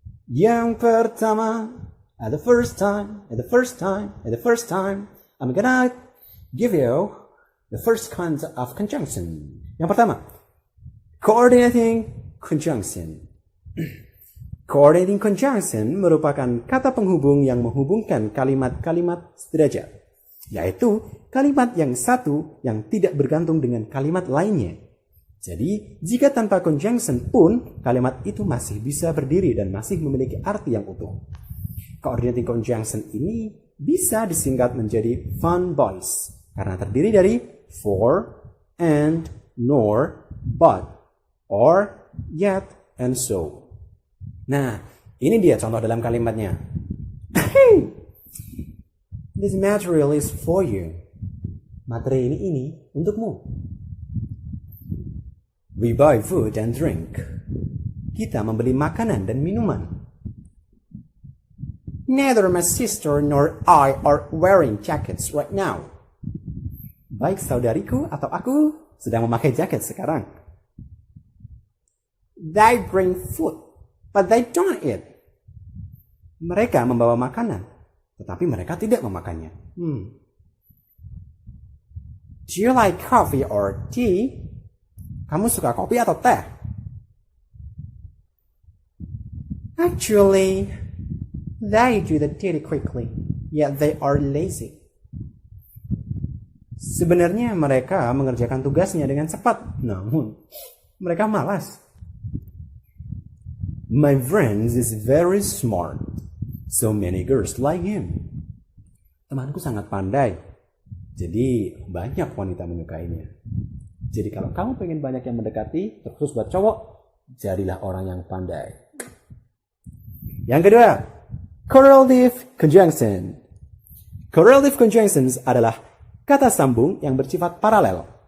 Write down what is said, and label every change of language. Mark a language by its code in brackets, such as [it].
[id] Yang pertama, [en] at the first time, I'm gonna give you the first kind of conjunction. [id] Yang pertama, coordinating conjunction. Coordinating conjunction merupakan kata penghubung yang menghubungkan kalimat-kalimat sederajat, yaitu kalimat yang satu yang tidak bergantung dengan kalimat lainnya. Jadi, jika tanpa conjunction pun, kalimat itu masih bisa berdiri dan masih memiliki arti yang utuh. Coordinating conjunction ini bisa disingkat menjadi fun boys, karena terdiri dari for, and, nor, but, or, yet, and so. Nah, ini dia contoh dalam kalimatnya. [en] This material is for you. [id] Materi ini untukmu. [en] We buy food and drink. [id] Kita membeli makanan dan minuman. [en] Neither my sister nor I are wearing jackets right now. [id] Baik saudariku atau aku sedang memakai jaket sekarang. [en] They bring food, but they don't eat. [id] Mereka membawa makanan, tetapi mereka tidak memakannya. [en] Do you like coffee or tea? [id] Kamu suka kopi atau teh? [en] Actually, they do the duty quickly, yet they are lazy. [id] Sebenarnya mereka mengerjakan tugasnya dengan cepat, namun mereka malas. [en] My friend is very smart, so many girls like him. [id] Temanku sangat pandai, jadi banyak wanita menyukainya. Jadi kalau kamu pengen banyak yang mendekati, terus buat cowok, jadilah orang yang pandai. Yang kedua, correlative conjunction. Correlative conjunctions adalah kata sambung yang bersifat paralel.